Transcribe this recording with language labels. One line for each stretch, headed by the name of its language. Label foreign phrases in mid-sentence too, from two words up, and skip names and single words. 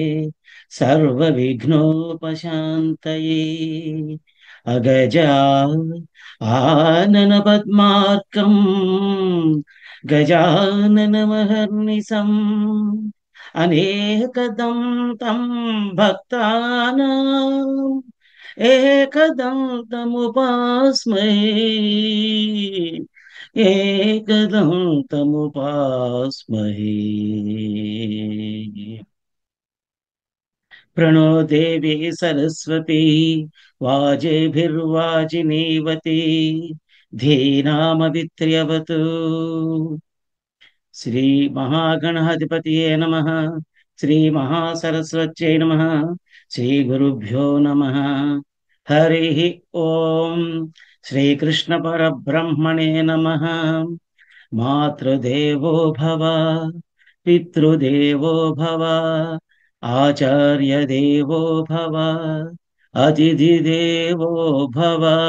Sanskrit: సర్వవిఘ్నోపశాంతయే అగజా ఆనన పద్మార్కం గజాననమహర్నిశం అనేకదం తం భక్తానాం एकदन्तमुपास्महे प्रणो देवी सरस्वती वाजेभिर्वाजिनीवती धीनामवित्र्यवतु శ్రీ మహాగణాధిపతియే నమః. శ్రీ మహాసరస్వత్యై నమః. శ్రీ గురుభ్యో నమః. హరి ఓం. శ్రీకృష్ణ పరబ్రహ్మణే నమః. మాతృదేవో భవ, పితృదేవో భవ, ఆచార్య దేవో భవ, అతిథి దేవో భవ.